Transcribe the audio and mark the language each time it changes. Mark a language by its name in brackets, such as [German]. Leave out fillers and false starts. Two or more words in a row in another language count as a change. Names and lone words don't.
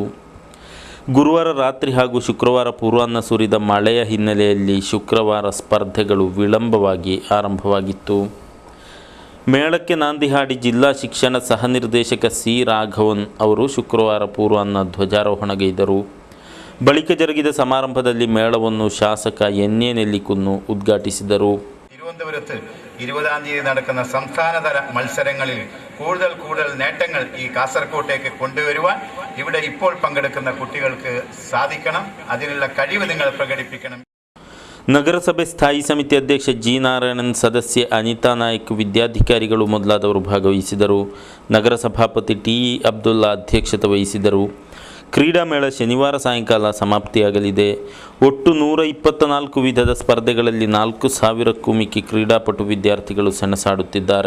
[Kannada] ಗುರುವಾರ ರಾತ್ರಿ ಹಾಗೂ ಶುಕ್ರವಾರ ಪೂರ್ವಾಹ್ನ ಸುರಿದ ಮಳೆಯ ಹಿನ್ನೆಲೆಯಲ್ಲಿ ಶುಕ್ರವಾರ ಸ್ಪರ್ಧೆಗಳು ವಿಳಂಬವಾಗಿ ಆರಂಭವಾಗಿತ್ತು. ಮೇಳಕ್ಕೆ ನಾಂದಿ ಹಾಡಿ ಜಿಲ್ಲಾ ಶಿಕ್ಷಣ ಸಹ ನಿರ್ದೇಶಕ C. ರಾಘವನ್ ಅವರು ಶುಕ್ರವಾರ ಪೂರ್ವಾಹ್ನ ಧ್ವಜಾರೋಹಣಗೈದರು. ಬಳಿಕ ಜರುಗಿದ ಸಮಾರಂಭದಲ್ಲಿ ಮೇಳವನ್ನು ಶಾಸಕ NA നെല്ലിക്കുന്ന് ഉദ്ഘാಟಿಸಿದರು. [Malayalam] തിരുവനന്തപുരത്ത് 20-ാം തീയതി നടക്കുന്ന സംസ്ഥാനതല മത്സരങ്ങളിൽ കൂടുതൽ നേട്ടങ്ങൾ ഈ കാസർകോട്ടേക്ക് കൊണ്ടുവരുവാൻ ഇവിടെ ഇപ്പോൾ പങ്കെടുക്കുന്ന കുട്ടികൾക്ക് സാധിക്കണം. അതിനുള്ള കഴിവ് നിങ്ങൾ പ്രകടിപ്പിക്കണം. [Kannada] ನಗರಸಭೆ ಸ್ಥಾಯಿ ಸಮಿತಿ ಅಧ್ಯಕ್ಷ G. ನಾರಾಯಣನ್, ಸದಸ್ಯೆ ಅನಿತಾ ನಾಯ್ಕ್, ವಿದ್ಯಾಧಿಕಾರಿಗಳು ಮೊದಲಾದವರು ಭಾಗವಹಿಸಿದರು. ನಗರ ಸಭಾಪತಿ TE ಅಬ್ದುಲ್ಲಾ ಅಧ್ಯಕ್ಷತೆ ವಹಿಸಿದರು. ಕ್ರೀಡಾಮೇಳ ಶನಿವಾರ ಸಾಯಂಕಾಲ ಸಮಾಪ್ತಿಯಾಗಲಿದೆ. ಒಟ್ಟು 124 ವಿಧದ ಸ್ಪರ್ಧೆಗಳಲ್ಲಿ 4,000ಕ್ಕೂ ಮಿಕ್ಕಿ ಕ್ರೀಡಾಪಟು ವಿದ್ಯಾರ್ಥಿಗಳು ಸೆಣಸಾಡುತ್ತಿದ್ದಾರೆ.